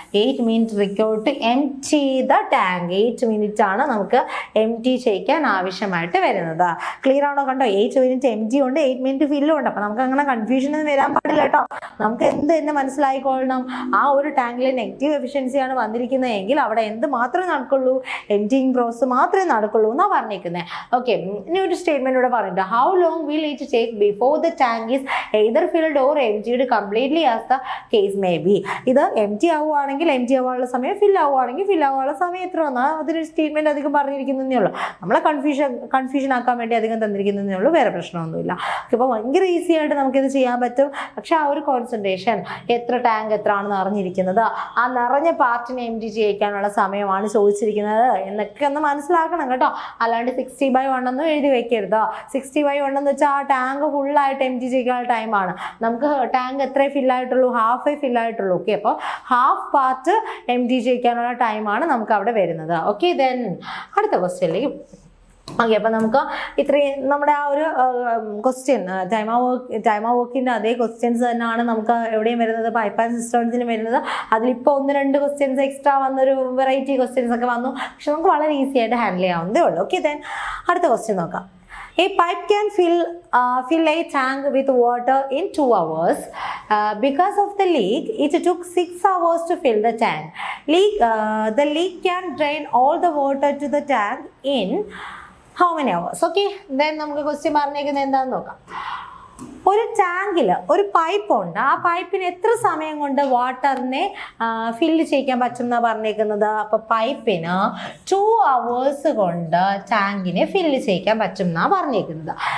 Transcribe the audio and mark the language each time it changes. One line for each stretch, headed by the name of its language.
English: 8 minute required to empty the tank.
Malayalam: 8 minute ആണ് നമുക്ക് empty ചെയ്യിക്കാൻ ആവശ്യമായിട്ട് വരുന്നത്. ക്ലിയർ ആണോ? കണ്ടോ, 8 മിനിറ്റ് എംപ്റ്റി ഉണ്ട്, 8 മിനിറ്റ് ഫില്ലും ഉണ്ട്. അപ്പം നമുക്ക് അങ്ങനെ കൺഫ്യൂഷൻ ഒന്നും വരാൻ പാടില്ല കേട്ടോ. നമുക്ക് എന്ത് മനസ്സിലായിക്കൊള്ളണം, ആ ഒരു ടാങ്കിൽ നെഗറ്റീവ് എഫിഷ്യൻസിയാണ് വന്നിരിക്കുന്നതെങ്കിൽ അവിടെ എന്ത് മാത്രമേ നടക്കുള്ളൂ, എംപ്റ്റിങ് പ്രോസസ് മാത്രമേ നടക്കുള്ളൂ എന്നാണ് പറഞ്ഞിരിക്കുന്നത്. ഓക്കെ, ഇനി ഒരു സ്റ്റേറ്റ്മെന്റ് ഇവിടെ പറഞ്ഞിട്ട്,
English: How long will it take before the tank is either filled or emptied completely as the case may be?
Malayalam: ഇത് empty ആവുകയാണെങ്കിൽ empty ആവാനുള്ള സമയം, fill ആവുകയാണെങ്കിൽ fill ആവാനുള്ള സമയം എത്ര വന്നാൽ അതിനൊരു സ്റ്റേറ്റ്മെന്റ് അധികം പറഞ്ഞിരിക്കുന്നതേ ഉള്ളൂ. നമ്മളെ കൺഫ്യൂഷൻ ആക്കാൻ വേണ്ടി അധികം തന്നിരിക്കുന്നതേ ഉള്ളൂ, വേറെ പ്രശ്നമൊന്നുമില്ല. ഇപ്പോൾ ഭയങ്കര ഈസി ആയിട്ട് നമുക്കിത് ചെയ്യാൻ പറ്റും. പക്ഷെ ആ ഒരു കോൺസെൻട്രേഷൻ, എത്ര ടാങ്ക് എത്രയാണെന്ന് അറിഞ്ഞിരിക്കുന്നത്, ആ നിറഞ്ഞ പാർട്ടിനെ എംപ്റ്റി ചെയ്യിക്കാനുള്ള സമയമാണ് ചോദിച്ചിരിക്കുന്നത് എന്നൊക്കെ ഒന്ന് മനസ്സിലാക്കണം കേട്ടോ. അല്ലാണ്ട് 60/1 ഒന്നും എഴുതി വെക്കരുത്. 60/1 എന്ന് വെച്ചാൽ ആ ടാങ്ക് ഫുള്ളായിട്ട് എംപ്റ്റി ചെയ്യാനുള്ള ടൈമാണ്. നമുക്ക് ടാങ്ക് എത്രേ ഫില്ലായിട്ടുള്ളൂ, ഹാഫേ ഫില്ലായിട്ടുള്ളൂ. ഓക്കെ, അപ്പോൾ ഹാഫ് പാർട്ട് എംപ്റ്റി ചെയ്യിക്കാനുള്ള ടൈമാണ് നമുക്ക് അവിടെ വരുന്നത്. ഓക്കെ, ദെൻ അടുത്ത ക്വസ്റ്റ്യനിലേക്ക്. ഓക്കെ, അപ്പം നമുക്ക് ഇത്രയും നമ്മുടെ ആ ഒരു ക്വസ്റ്റ്യൻ ടൈം വർക്കിൻ്റെ അതേ ക്വസ്റ്റ്യൻസ് തന്നെയാണ് നമുക്ക് എവിടെയും വരുന്നത്, പൈപ്പ് ആൻഡ് സിസ്റ്റംസിന് വരുന്നത്. അതിലിപ്പോൾ 1-2 ക്വസ്റ്റ്യൻസ് എക്സ്ട്രാ വന്നൊരു വെറൈറ്റി ക്വസ്റ്റ്യൻസ് ഒക്കെ വന്നു. പക്ഷെ നമുക്ക് വളരെ ഈസി ആയിട്ട് ഹാൻഡിൽ ചെയ്യാവുന്നതേ ഉള്ളൂ. ഓക്കെ, ദെൻ അടുത്ത ക്വസ്റ്റ്യൻ നോക്കാം.
English: A pipe can fill a tank with water in 2 hours. Because of the leak, it took 6 hours to fill the tank. The leak can drain all the water to the tank in how many hours?
Malayalam: Okay, then നമുക്ക് question പറഞ്ഞേക്കുന്നത് എന്താണെന്ന് നോക്കാം. ഒരു ടാങ്കിൽ ഒരു pipe ഉണ്ട്, ആ പൈപ്പിന് എത്ര സമയം കൊണ്ട് വാട്ടറിനെ ഫില്ല് ചെയ്യിക്കാൻ പറ്റും എന്നാണ് പറഞ്ഞേക്കുന്നത്. അപ്പോൾ പൈപ്പിന് 2 hours കൊണ്ട് ടാങ്കിനെ ഫില്ല് ചെയ്യിക്കാൻ പറ്റും എന്നാണ് പറഞ്ഞേക്കുന്നത്.